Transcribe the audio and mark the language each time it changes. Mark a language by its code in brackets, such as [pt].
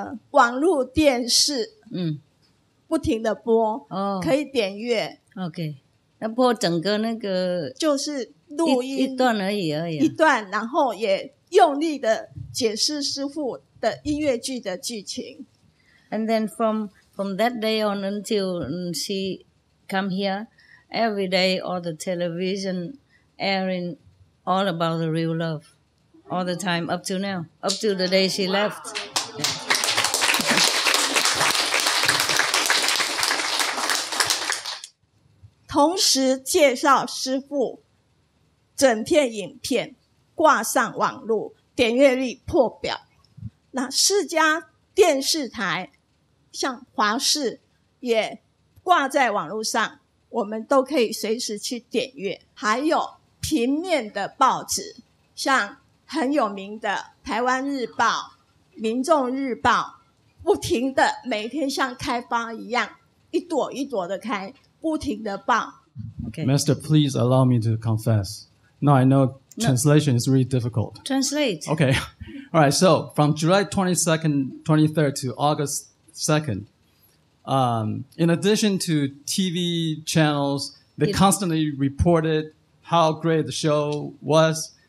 [zh] 网络电视，不停的播，可以点阅。 OK， 那播整个那个就是录音一段而已。一段，然后也用力的解释师父的音乐剧的剧情。 [en] And then from that day on until she come here, every day all the television airing all about the real love, all the time up to now, up to the day she left. [zh] 同时介绍师父整片影片挂上网络，点阅率破表。那4家电视台像华视也挂在网络上，我们都可以随时去点阅。还有平面的报纸，像很有名的台湾日报、民众日报，不停的每天像开花一样，一朵一朵的开，不停的报。 [en] Okay. Master, please allow me to confess. No, I know translation is really difficult. Translate. Okay. All right. So from July 22nd, 23rd to August 2nd, in addition to TV channels, they constantly reported how great the show was.